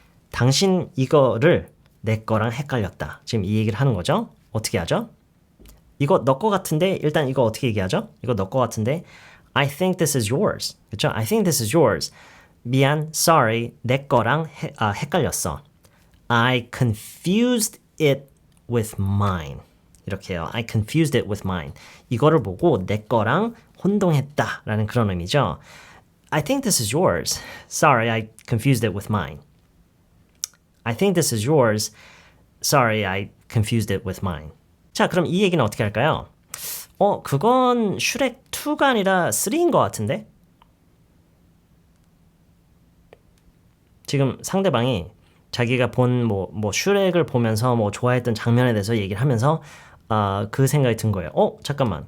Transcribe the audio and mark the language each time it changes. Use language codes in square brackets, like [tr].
[ko] 당신 이거를 내 거랑 헷갈렸다. 지금 이 얘기를 하는 거죠. 어떻게 하죠? 이거 너 거 같은데 일단 이거 어떻게 얘기하죠? 이거 너 거 같은데 [en] I think this is yours. [ko] 그렇죠? [en] I think this is yours. [ko] 미안, [en] sorry, [ko] 내 거랑 헷갈렸어. [en] I confused it with mine. [ko] 이렇게 해요. [en] I confused it with mine. [ko] 이거를 보고 내 거랑 혼동했다라는 그런 의미죠. [en] I think this is yours. Sorry, I confused it with mine. I think this is yours. Sorry, I confused it with mine. [ko] 자, 그럼 이 얘기는 어떻게 할까요? 그건 슈렉 2가 아니라 3인 것 같은데? 지금 상대방이 자기가 본 뭐 슈렉을 보면서 뭐 좋아했던 장면에 대해서 얘기를 하면서 그 생각이 든 거예요. 잠깐만.